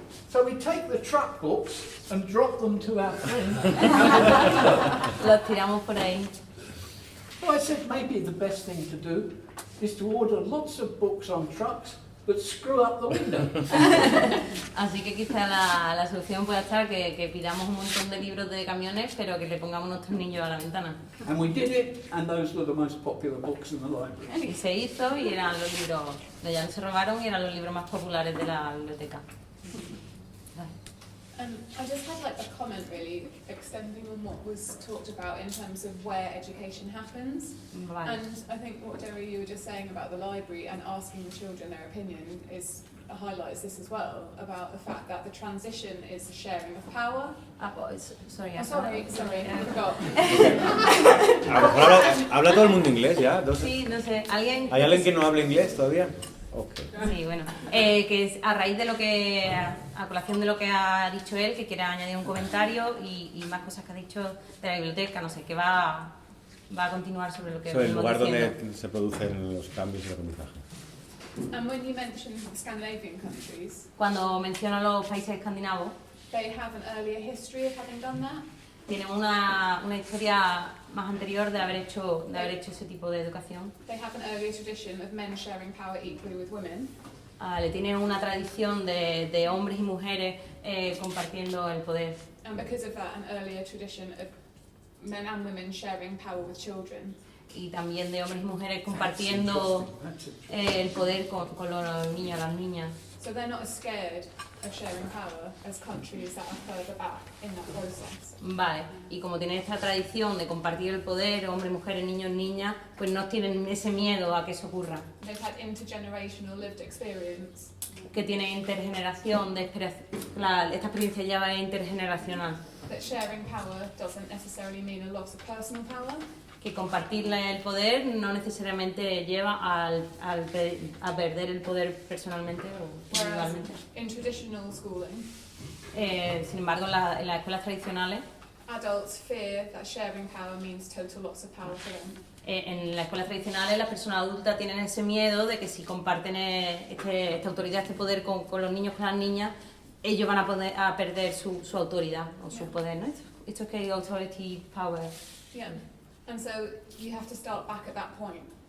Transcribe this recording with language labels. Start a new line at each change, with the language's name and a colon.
English: So we take the truck books and drop them to our friend.
Spanish: Los tiramos por ahí.
English: So I said maybe the best thing to do is to order lots of books on trucks but screw up the window.
Spanish: Así que quizá la solución pueda estar que pidamos un montón de libros de camiones, pero que le pongamos nuestros niños a la ventana.
English: And we did it, and those were the most popular books in the library.
Spanish: Y se hizo y eran los libros, ya no se robaron y eran los libros más populares de la biblioteca.
English: I just had like a comment really, extending on what was talked about in terms of where education happens.
Spanish: Vale.
English: And I think what Derry, you were just saying about the library and asking the children their opinion highlights this as well, about the fact that the transition is a sharing of power. Sorry, Oh, sorry, I forgot.
Spanish: A lo mejor habla todo el mundo inglés ya. Sí, no sé, ¿alguien? ¿Hay alguien que no hable inglés todavía? Okay. Sí, bueno, que es a raíz de lo que, a colación de lo que ha dicho él, que quiere añadir un comentario y más cosas que ha dicho de la biblioteca, no sé, que va a continuar sobre lo que Sobre el diciendo. donde se producen los cambios y el aprendizaje.
English: And when you mentioned Scandinavian countries,
Spanish: Cuando menciono los países escandinavos,
English: they have an earlier history of having done that.
Spanish: tienen una historia más anterior de haber hecho ese tipo de educación.
English: They have an earlier tradition of men sharing power equally with women.
Spanish: Le tienen una tradición de hombres y mujeres compartiendo el poder.
English: And because of that, an earlier tradition of men and women sharing power with children.
Spanish: Y también de hombres y mujeres compartiendo el poder con los niños y las niñas.
English: So they're not as scared of sharing power as countries that are further back in that process.
Spanish: Vale, y como tienen esta tradición de compartir el poder, hombres, mujeres, niños, niñas, pues no tienen ese miedo a que eso ocurra.
English: They've had intergenerational lived experience.
Spanish: Que tienen intergeneración, esta experiencia ya va intergeneracional.
English: That sharing power doesn't necessarily mean a loss of personal power.
Spanish: Que compartirle el poder no necesariamente lleva a perder el poder personalmente o
English: Whereas
Spanish: individualmente.
English: in traditional schooling,
Spanish: Sin embargo, en las escuelas tradicionales,
English: adults fear that sharing power means total loss of power for them.
Spanish: en las escuelas tradicionales las personas adultas tienen ese miedo de que si comparten esta autoridad, este poder con los niños, con las niñas, ellos van a perder su autoridad o su poder, ¿no?
English: It's okay, authority, power. Yeah. And so you have to start back at that point.